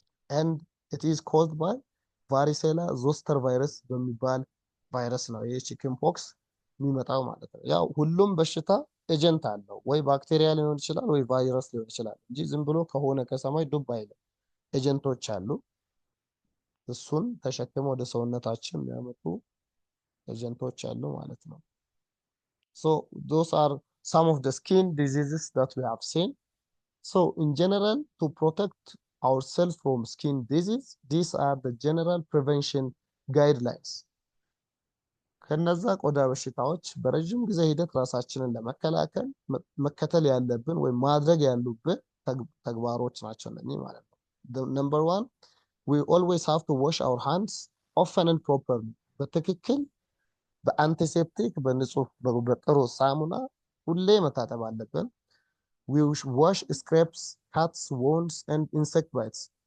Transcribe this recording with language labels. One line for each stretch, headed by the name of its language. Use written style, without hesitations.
English: and it is caused by varicella zoster
Amharic: ቫይረስ በሚባል ቫይረስ ነው ይሄ ቺክን ፖክስ የሚመጣው ማለት ነው። ያው ሁሉም በሽታ ኤጀንት አለው፣ ወይ ባክቴሪያ ሊሆን ይችላል ወይ ቫይረስ ሊሆን ይችላል እንጂ ዝም ብሎ ከሆነ ከሰማይ ዱብ አይልም። ኤጀንቶች አሉ፣ እሱን ተሸክመው ወደ ሰውነታችን የሚያመጡ ኤጀንቶች አሉ ማለት ነው።
English: so those are some of the skin diseases that we have seen. So in general, to protect ourselves from skin disease, these are the general prevention guidelines.
Amharic: ከነዛ ቆዳ በሽታዎች በረጅም ጊዜ ሂደት ራሳችንን ለመከላከል መከተል ያለብን ወይም ማድረግ ያሉብን ተግባሮች ናቸው እነዚህ ማለት ነው።
English: number 1, we always have to wash our hands often and properly.
Amharic: በትክክል በአንቲሴፕቲክ በንጹህ በጥሩ ሳሙና ሁሌ መታጠብ አለብን።
English: we wash scrapes, cuts, wounds and insect bites.